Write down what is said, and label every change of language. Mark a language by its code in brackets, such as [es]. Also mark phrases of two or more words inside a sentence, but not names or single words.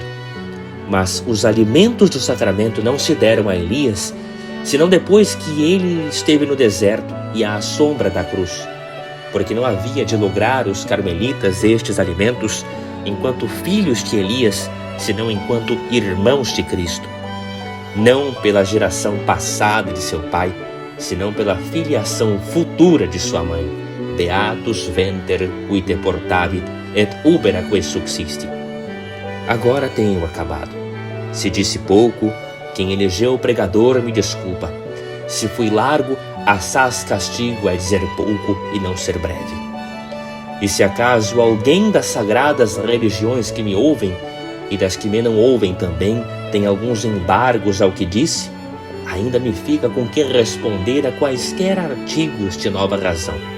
[pt] Mas os alimentos do sacramento não se deram a Elias, senão depois que ele esteve no deserto e à sombra da cruz, porque não havia de lograr os carmelitas estes alimentos enquanto filhos de Elias, senão enquanto irmãos de Cristo. Não pela geração passada de seu pai, senão pela filiação futura de sua mãe. [la] Beatus venter qui te portavit et uberaque subsisti. [pt] Agora tenho acabado. Se disse pouco, quem elegeu o pregador me desculpa. Se fui largo, assaz castigo é dizer pouco e não ser breve. E se acaso alguém das sagradas religiões que me ouvem e das que me não ouvem também tem alguns embargos ao que disse, ainda me fica com que responder a quaisquer artigos de nova razão.